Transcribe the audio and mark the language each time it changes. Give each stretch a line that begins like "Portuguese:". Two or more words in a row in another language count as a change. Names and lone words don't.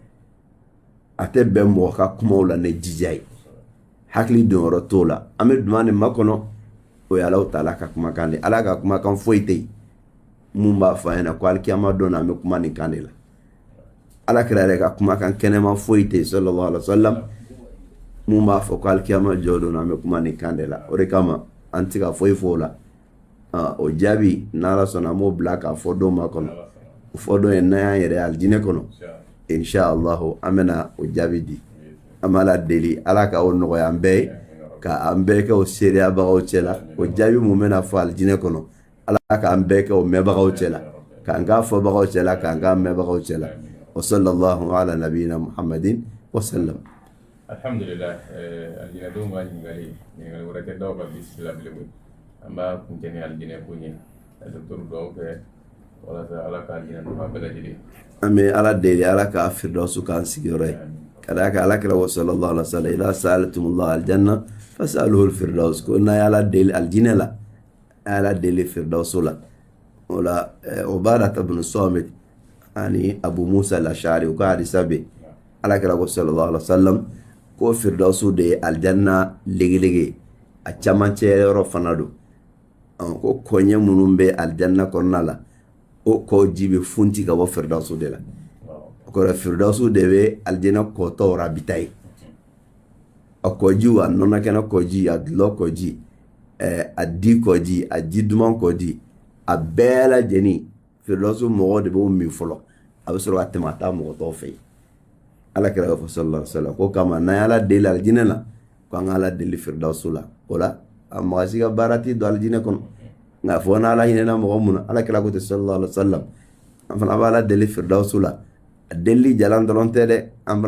Bambara: a tɛ bɛn mɔgɔ ka kumaw la ne jija ye hakili donyɔrɔ t'o la an bɛ duma nin makɔnɔ o ye Alahu Taala ka kumakan de ala ka kumakan foyi tɛ yen mun b'a fɔ an ɲɛna ko alikiyama don na an bɛ kuma nin kan de la alakira yɛrɛ ka kumakan kɛnɛma foyi tɛ yen
Arabic: صلى الله عليه وسلم
Bambara: mun b'a fɔ ko alikiyama jɔ don an bɛ kuma nin kan de la o de kama an tɛ ka foyi fɔ o la o jaabi n'ala sɔnna an b'o bila k'a fɔ don ma kɔnɔ o fɔ don ye n'an y'an yɛrɛ alijinɛ kɔnɔ inshallah an bɛna o jaabi di an b'a la deli ala ka o nɔgɔya an bɛɛ ye ka an bɛɛ kɛ o seereyabagaw cɛ la o jaabi mun bɛna fɔ alijinɛ kɔnɔ ala k'an bɛɛ kɛ o mɛnbagaw cɛ la k'an k'a fɔbagaw cɛ la k'an k'a mɛnbagaw cɛ la
Arabic: وصلى الله على نبينا محمد وسلم.
Bambara: Alhamdulillah, aljina don ma ɲininkali wɛrɛ tɛ dɔw ka bisimila bilen an b'a kuncɛ ni aljinɛ ko ɲɛ ka docteur duwawu kɛ walasa ala ka aljina nɔgɔya bɛɛ lajɛlen. An bɛ ala deli ala k'a firdawsu k'an sigiyɔrɔ ye ka d'a kan alakira
Arabic: وصلى الله عليه وسلم إذا سألتم الله الجنة فاسألوه الفردوس
Bambara: ko n'a ye ala deli aljinɛ la a ye ala deli firdawsu la o la Ubadah ibn Samit ani Abu Musa al-Ash'ari u ka hadisa bɛ alakira
Arabic: وصلى الله عليه وسلم
Bambara: ko firdawsu de ye aljanna legelege a camancɛ yɔrɔ fana don ko kɔɲɛ minnu bɛ aljanna kɔnɔna la o kɔ ji bɛ funti ka bɔ firdawsu de la o kɔrɔ firdawsu de bɛ aljanna kɔtɔ rabita ye a kɔjiw a nɔnɔkɛnɛ kɔji a dulɔ kɔji a di kɔji a ji duman kɔji a bɛɛ lajɛlen firdawsu mɔgɔ de b'o min fɔlɔ a bɛ sɔrɔ ka tɛmɛ a taa mɔgɔ tɔw fɛ yen alakira ka fɔ
Arabic: صلى الله عليه وسلم
Bambara: ko kama n'an ye ala deli aljinɛ la ko an ka ala deli firdawsu la o la a mɔgɔ si ka baara ti don aljinɛ kɔnɔ nka fɔ n'ala hinɛna mɔgɔ mun na alakira ko ten
Arabic: صلى الله عليه وسلم
Bambara: an fana b'a ala deli firdawsu la a deli jalan dɔrɔn tɛ dɛ an